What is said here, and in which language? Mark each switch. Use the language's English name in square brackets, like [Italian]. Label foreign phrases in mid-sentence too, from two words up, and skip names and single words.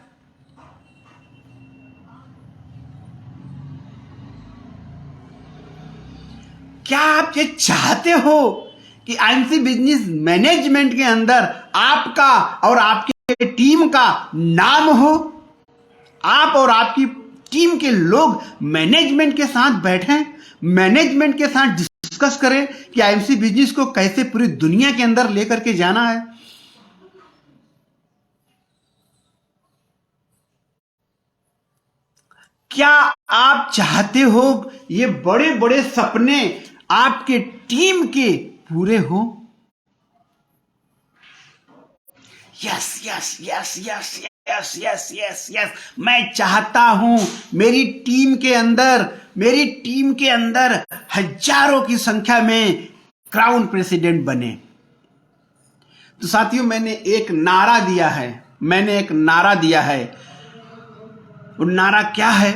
[Hindi] क्या आप ये चाहते हो कि आईएमसी बिजनेस मैनेजमेंट के अंदर आपका और आपके टीम का नाम हो, आप और आपकी टीम के लोग मैनेजमेंट के साथ बैठें, मैनेजमेंट के साथ डिस्कस करें कि आईएमसी बिजनेस को कैसे पूरी दुनिया के अंदर लेकर के जाना है। क्या आप चाहते हो ये बड़े बड़े सपने आपके टीम के पूरे हो? [English] yes yes yes yes yes yes yes yes, [Hindi] मैं चाहता हूं मेरी टीम के अंदर हजारों की संख्या में [English] Crown President [Hindi] बने। तो साथियों, मैंने एक नारा दिया है। वो नारा क्या है?